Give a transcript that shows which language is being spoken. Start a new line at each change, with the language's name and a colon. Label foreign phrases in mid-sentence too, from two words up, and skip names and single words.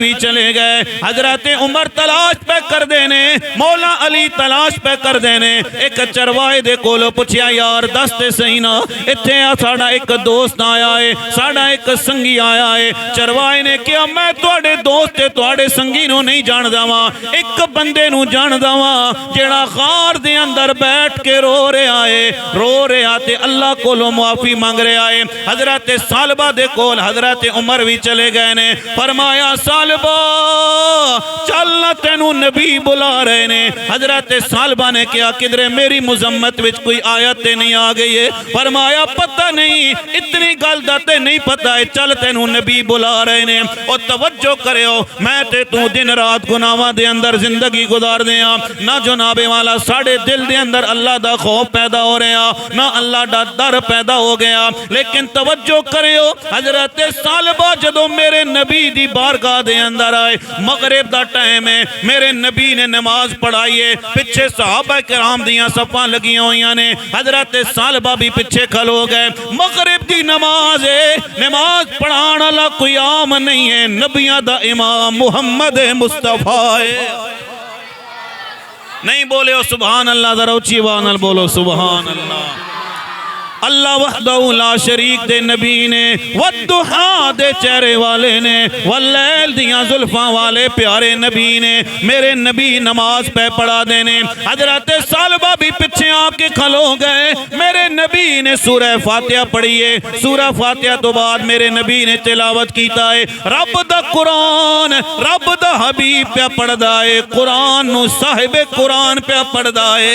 Punjabi: بھی چلے گئے. حضرت عمر تلاش پہ کر دینے, مولا علی تلاش پہ کر دینے. ایک چرواہے دے کولو پوچھیا یار دس تے صحیح نا اتھے ساڈا ایک دوست آیا ہے, ساڈا ایک سنگی آیا ہے. چرواہے نے کہا میں تواڈے دوست تے تواڈے سنگی نو نہیں جاندا واں, ایک بندے نو جاندا واں جیڑا غار دے اندر بیٹھ کے رو رہا تے اللہ کولو معافی مانگ رہا ہے. حضرت ثعلبہ دے کول حضرت عمر بھی چلے گئے نے. فرمایا ثعلبہ چل تینو نبی بلا رہے نے. حضرت ثعلبہ نے کیا کدھر میری مذمت وچ کوئی آیت نہیں آ گئی ہے؟ فرمایا پتہ نہیں, اتنی گل دا تے نہیں پتہ ہے, چل تینو نبی بلا رہے نے. اور توجہ کریو میں تے تو دن رات گناہاں دے اندر زندگی گزار دیاں نہ جناب والا ساڑے دل دے اندر اللہ دا خوف پیدا ہو رہا نہ اللہ دا ڈر پیدا ہو گیا. لیکن توجہ کریو حضرت ثعلبہ جدو میرے نبی دی بارگاہ دے اندر آئے, مغرب دا ٹائم ہے, میرے نبی نے نماز پڑھائیے, پیچھے صحابہ کرام دیاں صفاں لگیاں ہویاں نے. حضرت ثعلبہ بھی پیچھے کھلو گئے. مغرب دی نماز ہے, نماز پڑھانا لا کوئی عام نہیں ہے, نبیاں دا امام محمد مصطفیٰ ہے. نہیں بولے ہو سبحان اللہ, ذرا اونچی آواز نال بولو سبحان اللہ.
Arabic: اللہ وحدہ لا شریک
Punjabi: دے نبی نے, والضحیٰ دے چہرے والے نے, واللیل دیاں زلفاں والے پیارے نبی نے, میرے نبی نماز پہ پڑھا دینے. حضرت ثعلبہ بھی پچھے آپ کے کھلو گئے. میرے نبی نے سورہ فاتحہ پڑھیے, سورہ فاتحہ تو بعد میرے نبی نے تلاوت کیتا ہے رب دا قرآن, رب دا حبیب پہ پڑھ دائے قرآن نو صاحب قرآن پہ پڑھ دائے.